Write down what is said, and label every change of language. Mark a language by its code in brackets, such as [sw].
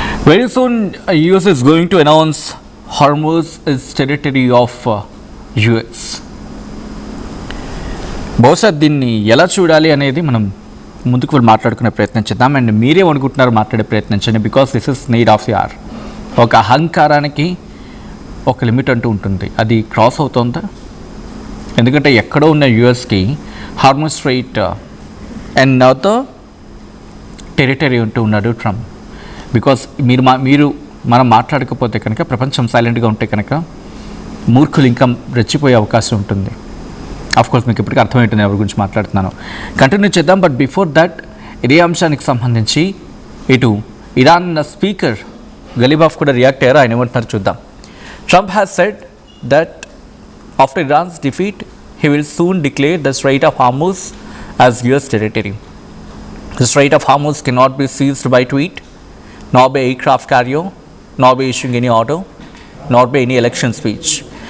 [en] Very soon, US is going to announce Hormuz is territory of US. [te] బహుశా దీన్ని ఎలా చూడాలి అనేది మనం ముందుకు వెళ్ళి మాట్లాడుకునే ప్రయత్నం చేద్దాం. అండ్ మీరే అనుకుంటున్నారు మాట్లాడే ప్రయత్నించండి, [en] Because this is need of the hour. [te] ఒక అహంకారానికి ఒక లిమిట్ అంటూ ఉంటుంది, అది క్రాస్ అవుతుందా? ఎందుకంటే ఎక్కడో ఉన్న యూఎస్కి హార్మోస్ స్ట్రైట్ అండ్ నౌతో టెరిటరీ అంటూ ఉన్నాడు ట్రంప్. బికాస్ మీరు మనం మాట్లాడకపోతే కనుక, ప్రపంచం సైలెంట్గా ఉంటే కనుక మూర్ఖులు ఇంకా రెచ్చిపోయే అవకాశం ఉంటుంది. కోర్స్ మీకు ఇప్పటికీ అర్థమవుతుంది ఎవరి గురించి మాట్లాడుతున్నాను. కంటిన్యూ చేద్దాం. [en] but before that, [te] ఇదే అంశానికి సంబంధించి ఇటు ఇరాన్ స్పీకర్ గలీబాఫ్ కూడా రియాక్ట్ అయ్యారు. ఆయన ఏమంటున్నారు చూద్దాం. [en] Trump has said that after Iran's defeat he will soon declare the Strait of Hormuz as US territory. The Strait of Hormuz cannot be seized by tweet, nor by aircraft carrier, nor by issuing any order, nor by any election speech.